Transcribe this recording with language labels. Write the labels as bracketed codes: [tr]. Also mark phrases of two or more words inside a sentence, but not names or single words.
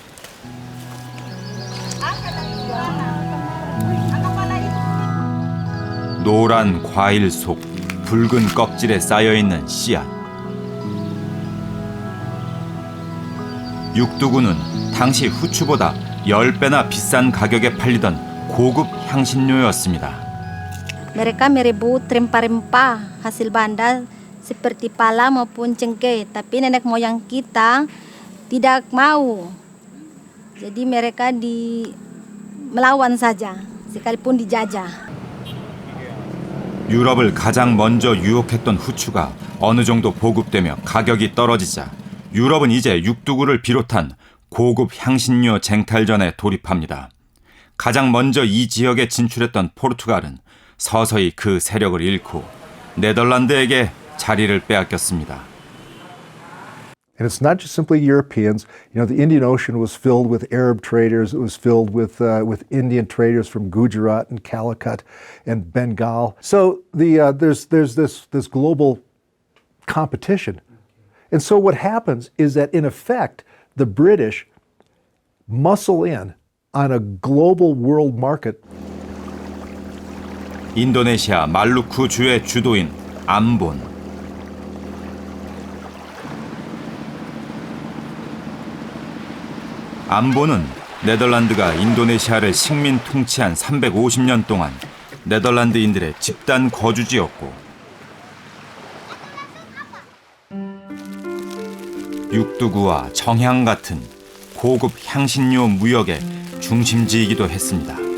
[ko] 노란 과일 속 붉은 껍질에 쌓여있는 씨앗. 육두구는 당시 후추보다 10배나 비싼 가격에 팔리던 고급 향신료였습니다. [id] Mereka merebut rempah-rempah hasil banda seperti pala maupun cengkeh, tapi nenek moyang kita tidak mau. Jadi mereka melawan saja, sekalipun dijajah. [ko] 유럽을 가장 먼저 유혹했던 후추가 어느 정도 보급되며 가격이 떨어지자 유럽은 이제 육두구를 비롯한 고급 향신료 쟁탈전에 돌입합니다. 가장 먼저 이 지역에 진출했던 포르투갈은 서서히 그 세력을 잃고 네덜란드에게 자리를 빼앗겼습니다. [en] And it's not just simply Europeans. You know, the Indian Ocean was filled with Arab traders. It was filled with Indian traders from Gujarat and Calicut and Bengal. So there's this global competition. And so what happens is that in effect, the British muscle in on a global world market. [ko] 인도네시아 말루쿠 주의 주도인 암본. 암본은 네덜란드가 인도네시아를 식민 통치한 350년 동안 네덜란드인들의 집단 거주지였고, 육두구와 정향 같은 고급 향신료 무역의 중심지이기도 했습니다.